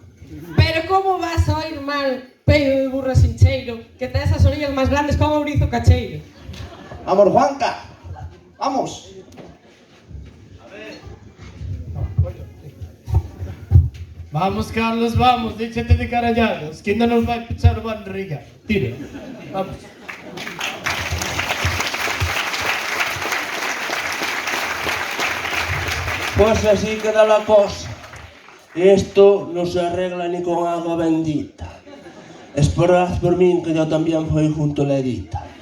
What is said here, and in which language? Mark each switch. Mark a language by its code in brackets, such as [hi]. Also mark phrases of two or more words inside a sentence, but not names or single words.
[gl] Pero como vas a oír mal, peio de burra sin cheiro, que tes as orillas máis grandes como ourizo cacheiro? [es] Amor, Juanca, vamos. [gl] Vamos, Carlos, vamos, déxate de caralladas, que ainda nos vai pechar o van Riga. Tira, vamos. [es] Pues así queda la cosa. Esto no se arregla ni con agua bendita. Esperad por mí que yo también fui junto a la Edita.